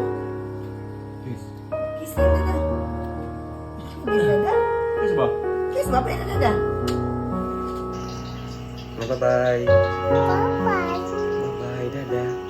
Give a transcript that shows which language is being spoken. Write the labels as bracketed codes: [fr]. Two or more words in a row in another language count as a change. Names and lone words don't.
[en] Kiss. [tl] Kiss ka, Dada. Kiss, Dada. Kiss ba? [en] Kiss, [tl] bye-bye na, Dada. [en] Bye-bye. Bye-bye, dada.